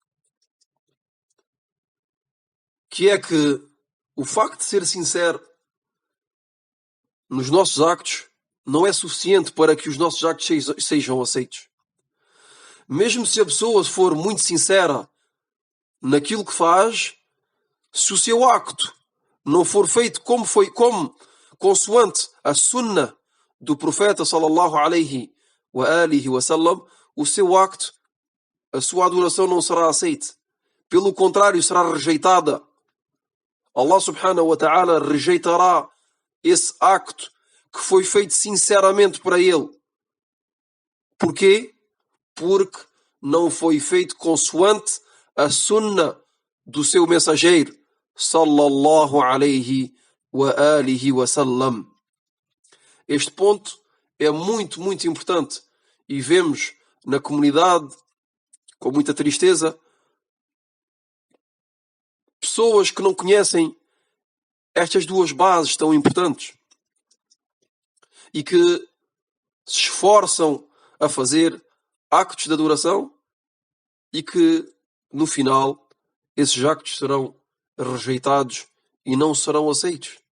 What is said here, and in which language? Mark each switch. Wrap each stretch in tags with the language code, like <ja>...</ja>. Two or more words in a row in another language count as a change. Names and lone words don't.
<pt>Que é que o facto de ser sincero nos nossos actos não é suficiente para que os nossos actos sejam aceitos. Mesmo se a pessoa for muito sincera naquilo que faz, se o seu acto não for feito como consoante a sunnah do profeta</pt> <ar>صلى الله عليه وآله وسلم,</ar> <pt>o seu acto, a sua adoração não será aceita. Pelo contrário, será rejeitada. Allah</pt> <ar>سبحانه وتعالى</ar> <pt>rejeitará esse acto que foi feito sinceramente para ele. Porquê? Porque não foi feito consoante a sunnah do seu mensageiro</pt> <ar>صلى الله عليه وآله وسلم.</ar> <pt>Este ponto é muito, muito importante e vemos na comunidade, com muita tristeza, pessoas que não conhecem estas duas bases tão importantes e que se esforçam a fazer actos de adoração e que, no final, esses actos serão rejeitados e não serão aceitos.</pt>